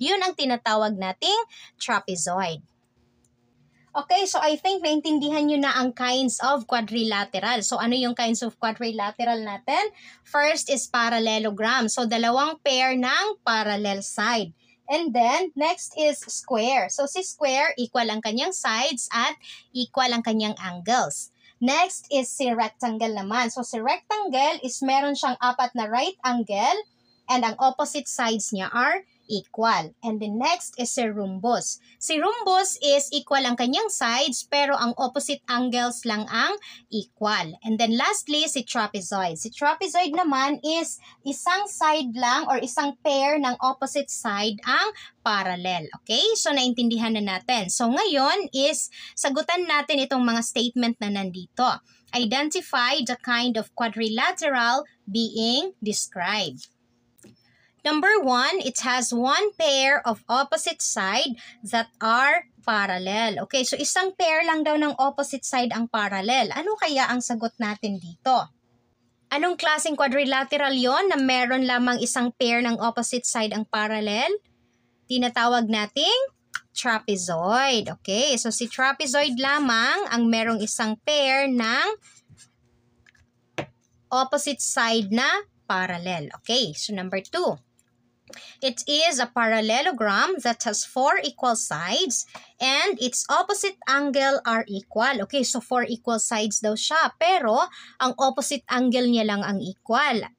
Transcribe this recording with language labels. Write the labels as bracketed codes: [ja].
[tl] Yun ang tinatawag nating trapezoid. [en] Okay, so I think [tl] naintindihan nyo na ang kinds of quadrilateral. [en] So, [tl] ano yung [en] kinds of quadrilateral natin? First is parallelogram. So, dalawang pair ng parallel side. And then, next is square. [tl] So, si square, equal ang kanyang sides at equal ang kanyang angles. [en] Next is si rectangle naman. So, si rectangle is meron siyang apat na right angle and ang opposite sides niya are equal. And the next is si rhombus. [tl] Si rhombus is equal ang kanyang sides pero ang opposite angles lang ang equal. And then lastly, si trapezoid. Si trapezoid naman is isang side lang or isang pair ng opposite side ang parallel. Okay? So, naintindihan na natin. So, ngayon is sagutan natin itong mga statement na nandito. [en] Identify the kind of quadrilateral being described. Number 1, it has one pair of opposite side that are parallel. [tl] Okay, so isang pair lang daw ng opposite side ang parallel. Ano kaya ang sagot natin dito? Anong klaseng quadrilateral yon na meron lamang isang pair ng opposite side ang parallel? Tinatawag nating trapezoid. Okay, so si trapezoid lamang ang merong isang pair ng opposite side na parallel. [en] Okay, so number 2. It is a parallelogram that has 4 equal sides and its opposite angle are equal. Okay, so 4 equal sides [tl] daw siya. Pero, ang opposite angle niya lang ang equal.